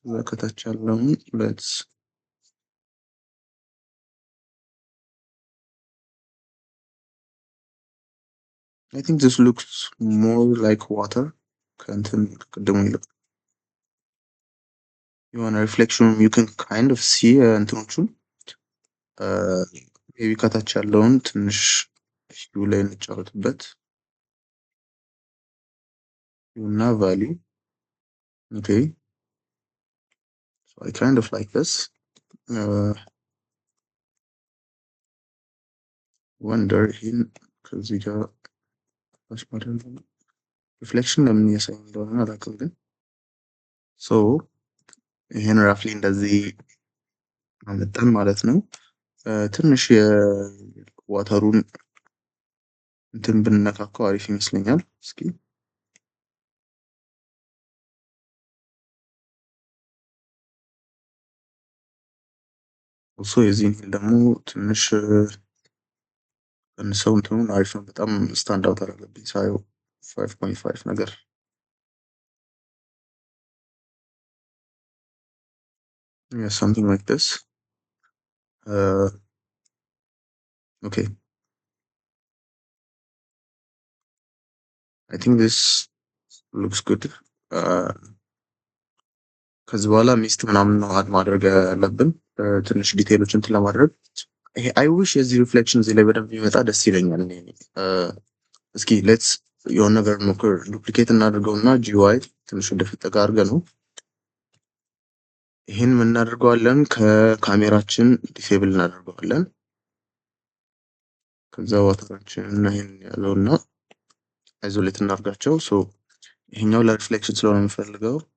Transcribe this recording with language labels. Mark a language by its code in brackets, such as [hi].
[am] ከታች ያለውን [en] let's I think this looks more like water [am] ከእንትን ቅድሙ ይልቅ የሆነ ሪፍሌክሽን [en] you can kind of see [am] እንትኖቹን maybe ከታች ያለውን ትንሽ ሂው ላይ እንጫወትበት እና value. [en] Okay, so I kind of like this. [am] Wonder in ከዚህ ጋር ሪፍሌክሽን ለምን እያሳይ እንደሆነ አላውቅም። ግን ሶ ይሄን ራፍሊ እንደዚህ አመጣን ማለት ነው። ትንሽ የዋተሩን እንትን ብንነካካው አሪፍ ይመስለኛል። እስኪ ሶ የዚህን ደግሞ ትንሽ እንሰው እንትኑን አሪፍ ነው። በጣም ስታንድ አውት አደረገብኝ ሳየው 5.5 ነገር [en] yeah, something like this. Okay, I think this looks good. [am] ከዚህ በኋላ ሚስት ምናምን ነው አድ ማድረግ ያለብን ትንሽ ዲቴይሎችን እንትን ለማድረግ። ይሄ [en] አይ ዊሽ [am] የዚህ ሪፍሌክሽን እዚህ ላይ በደንብ ቢመጣ ደስ ይለኛል። እስኪ ሌትስ የሆነ ነገር ሞክር። ዱፕሊኬት እናድርገውና ጂዋይ ትንሽ ወደፊት ጠጋ አድርገን ነው ይሄን እናደርገዋለን። ከካሜራችን ዲሴብል እናደርገዋለን። ከዛ ዋተራችን ይሄን ያለውና አይዞሌት እናድርጋቸው። ሶ ይሄኛው ለሪፍሌክሽን ስለሆነ የምፈልገው